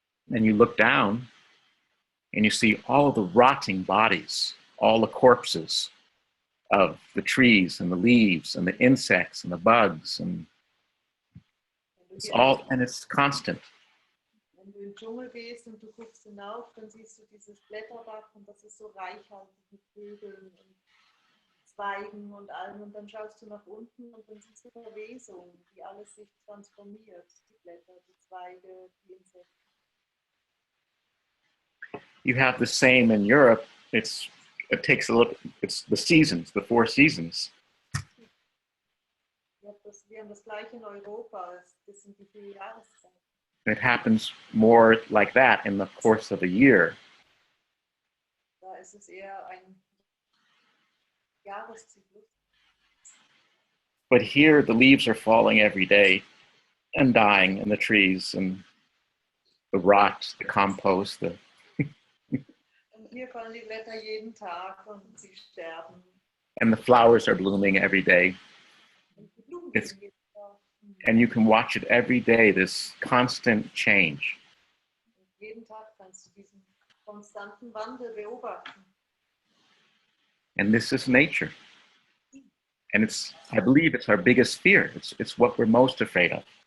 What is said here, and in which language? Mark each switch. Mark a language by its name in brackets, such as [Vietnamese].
[English] you look down and you see all the rotting bodies, all the corpses of the trees and the leaves and the insects and the bugs, and it's constant. [German] Wenn du in den Dschungel gehst und du guckst hinauf, dann siehst du dieses Blätterdach und das ist so reichhaltig mit Vögeln und Zweigen und allem, und dann schaust du nach unten und dann siehst du Verwesung, wie alles sich transformiert, die Blätter, die Zweige, die Insekten. [English] You have the same in Europe. It takes a look. It's the seasons, the 4 seasons. [German] Wir haben das gleiche in Europa. Das sind die 4 Jahreszeiten. [English] It happens more like that in the course of a year. [German] Da ist es eher ein Jahreszyklus. [English] But here, the leaves are falling every day and dying in the trees, and the rot, the compost, the. [German] Und hier fallen die Blätter jeden Tag und sie sterben. [English] And the flowers are blooming every day. [German] Und die Blumen [English] It's, [German] jeden Tag. [English] and you can watch it every day, this constant change. [German] Und jeden Tag kannst du diesen konstanten Wandel beobachten. [English] And this is nature. And I believe it's our biggest fear. It's what we're most afraid of.